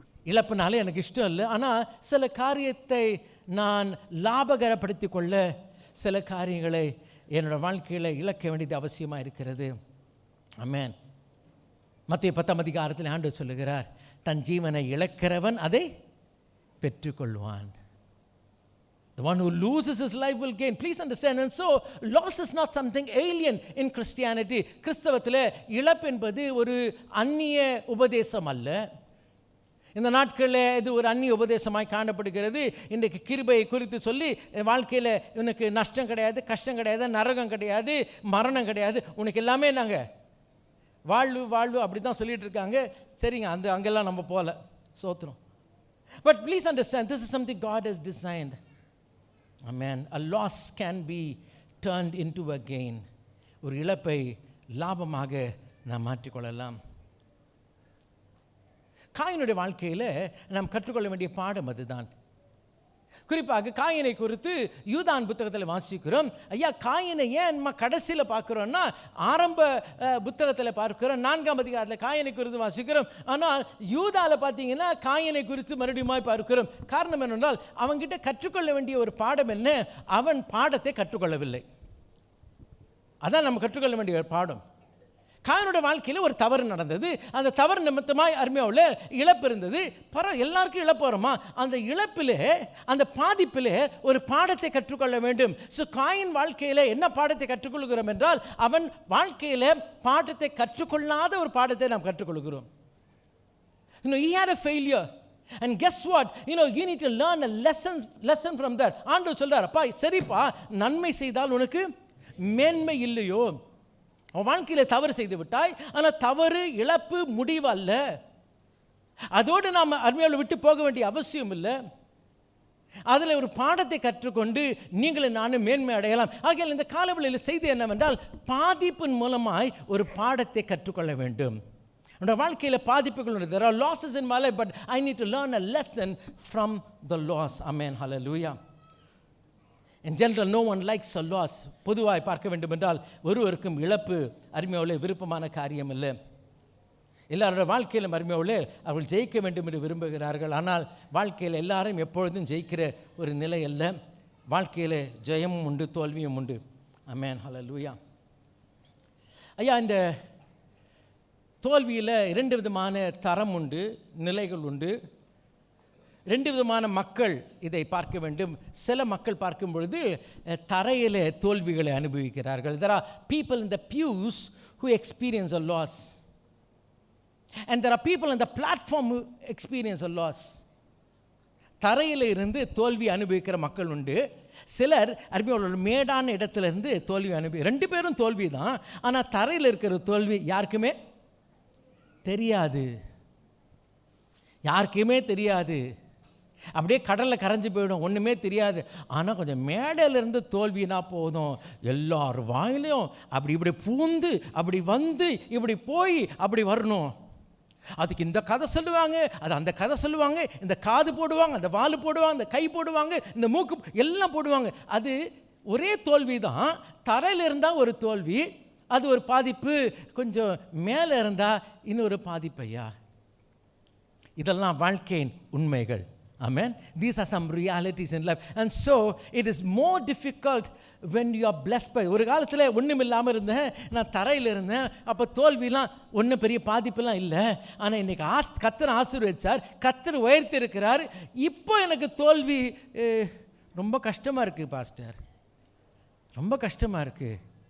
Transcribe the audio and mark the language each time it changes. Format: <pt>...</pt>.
<ta>இழப்புனாலே எனக்கு இஷ்டம் இல்லை. ஆனால் சில காரியத்தை நான் லாபகரப்படுத்தி கொள்ள சில காரியங்களை என்னோடய வாழ்க்கையில் இழக்க வேண்டியது அவசியமாக இருக்கிறது. ஆமென். மத்தேயு 10ஆம் அதிகாரத்தில் ஆண்டவர் சொல்லுகிறார், தன் ஜீவனை இழக்கிறவன் அதை பெற்றுக்கொள்வான்.</ta> <en>The one who loses his life will gain. Please understand. And so loss is not something alien in Christianity.</en> <ta>கிறிஸ்தவத்தில் இழப்பு என்பது ஒரு அந்நிய உபதேசம் அல்ல. இந்த நாட்களில் இது ஒரு அந்நிய உபதேசமாய் காணப்படுகிறது. இன்றைக்கு கிருபையை குறித்து சொல்லி வாழ்க்கையில் உனக்கு நஷ்டம் கிடையாது, கஷ்டம் கிடையாது, நரகம் கிடையாது, மரணம் கிடையாது, உனக்கு எல்லாமே நாங்கள் வாழ்வு அப்படி தான் சொல்லிட்டு இருக்காங்க. சரிங்க, அங்கெல்லாம் நம்ம போகல, சோத்திரம்.</ta> <en>But please understand, this is something God has designed. Amen. A loss can be turned into a gain.</en> <ta>ஒரு இழப்பை லாபமாக நாம் மாற்றிக்கொள்ளலாம். காயினுடைய வாழ்க்கையில் நாம் கற்றுக்கொள்ள வேண்டிய பாடம் அதுதான். குறிப்பாக காயினை குறித்து யூதான் புத்தகத்தில் வாசிக்கிறோம். ஐயா, காயினை ஏன் நம்ம கடைசியில் பார்க்குறோன்னா, ஆரம்ப புத்தகத்தில் பார்க்கிறோம் 4ஆம் அதிகாரத்தில் காயினை குறித்து வாசிக்கிறோம். ஆனால் யூதாவில் பார்த்தீங்கன்னா காயினை குறித்து மறுபடியும் பார்க்கிறோம். காரணம் என்னென்றால் அவன்கிட்ட கற்றுக்கொள்ள வேண்டிய ஒரு பாடம் என்ன, அவன் பாடத்தை கற்றுக்கொள்ளவில்லை. அதான் நம்ம கற்றுக்கொள்ள வேண்டிய ஒரு பாடம். காயினுடைய வாழ்க்கையில் ஒரு தவறு நடந்தது. அந்த தவறு நிமித்தமாய் அருமையாவில் இழப்பு இருந்தது. எல்லாருக்கும் இழப்பு வருமா? அந்த இழப்பிலே, அந்த பாதிப்பிலே ஒரு பாடத்தை கற்றுக்கொள்ள வேண்டும். ஸோ காயின் வாழ்க்கையில் என்ன பாடத்தை கற்றுக்கொள்கிறோம் என்றால், அவன் வாழ்க்கையில் பாடத்தை கற்றுக்கொள்ளாத ஒரு பாடத்தை நாம் கற்றுக்கொள்கிறோம்.</ta> <en>He had a failure. And guess what? You need to learn a lesson from that.</en> <ta>ஆண்டவர் சொல்றார், அப்பா சரிப்பா, நன்மை செய்தால் உனக்கு மேன்மை இல்லையோ? வாழ்க்கையில் தவறு செய்து விட்டாய். ஆனால் தவறு இழப்பு முடிவு அல்ல. அதோடு நாம் அருமையால் விட்டு போக வேண்டிய அவசியம் இல்லை. அதில் ஒரு பாடத்தை கற்றுக்கொண்டு நீங்களும் நானும் மேன்மை அடையலாம். ஆகையால் இந்த காலவெளியில் செய்தி என்னவென்றால், பாதிப்பின் மூலமாய் ஒரு பாடத்தை கற்றுக்கொள்ள வேண்டும். என்னோட வாழ்க்கையில் பாதிப்புகள் உண்டு.</ta> <en>There are losses in my life, but I need to learn a lesson from the loss. Amen. Hallelujah. In general, no one likes a loss.</en> <ta>பொதுவாக பார்க்க வேண்டும் என்றால் ஒருவருக்கும் இழப்பு அருமையோலே விருப்பமான காரியம் இல்லை. எல்லாரோட வாழ்க்கையிலும் அருமையோலே அவர்கள் ஜெயிக்க வேண்டும் என்று விரும்புகிறார்கள். ஆனால் வாழ்க்கையில் எல்லாரும் எப்பொழுதும் ஜெயிக்கிற ஒரு நிலை அல்ல. வாழ்க்கையில் ஜெயமும் உண்டு, தோல்வியும் உண்டு. ஆமென். ஹல்லேலூயா. ஐயா, இந்த தோல்வியில் 2 விதமான தரம் உண்டு, நிலைகள் உண்டு. 2 விதமான மக்கள் இதை பார்க்க வேண்டும். சில மக்கள் பார்க்கும் பொழுது தரையில் தோல்விகளை அனுபவிக்கிறார்கள்.</ta> <en>There are people in the pews who experience a loss. And there are people on the platform who experience a loss.</en> <ta>தரையில் இருந்து தோல்வி அனுபவிக்கிற மக்கள் உண்டு. சிலர் அருமையோட மேடான இடத்துல இருந்து தோல்வி 2 பேரும் தோல்வி தான். ஆனால் தரையில் இருக்கிற தோல்வி யாருக்குமே தெரியாது, யாருக்குமே தெரியாது. அப்படியே கடலில் கரைஞ்சி போயிடும், ஒன்றுமே தெரியாது. ஆனால் கொஞ்சம் மேடையிலேருந்து தோல்வினா போதும், எல்லார் வாயிலையும் அப்படி இப்படி பூந்து அப்படி வந்து இப்படி போய் அப்படி வரணும். அதுக்கு இந்த கதை சொல்லுவாங்க, அது அந்த கதை சொல்லுவாங்க, இந்த காது போடுவாங்க, அந்த வால் போடுவாங்க, இந்த கை போடுவாங்க, இந்த மூக்கு எல்லாம் போடுவாங்க. அது ஒரே தோல்வி தான். தரையில் இருந்தால் ஒரு தோல்வி, அது ஒரு பாதிப்பு. கொஞ்சம் மேலே இருந்தால் இன்னொரு பாதிப்பு. ஐயா, இதெல்லாம் வாழ்க்கையின் உண்மைகள். Amen.</ta> <en>These are some realities in life. And so it is more difficult when you are blessed by.</en> <ta>ஒரு காலத்தில் ஒன்றும் இல்லாமல் இருந்தேன், நான் தரையில் இருந்தேன். அப்போ தோல்விலாம் ஒன்றும் பெரிய பாதிப்புலாம் இல்லை. ஆனால் இன்றைக்கி கர்த்தர் ஆசீர்வதிச்சார், கர்த்தர் உயர்த்தி இருக்கிறார். இப்போ எனக்கு தோல்வி ரொம்ப கஷ்டமாக இருக்குது பாஸ்டர், ரொம்ப கஷ்டமாக இருக்குது.</ta>